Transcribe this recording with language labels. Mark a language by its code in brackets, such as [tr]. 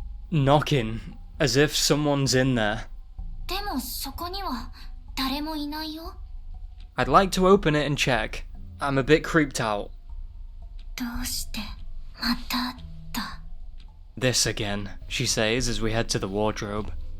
[en] Knocking, as if someone's in there. [ja] でもそこには誰もいないよ。 [en] I'd like to open it and check. I'm a bit creeped out. [ja] どうしてまただ。 [en] This again, she says as we head to the wardrobe.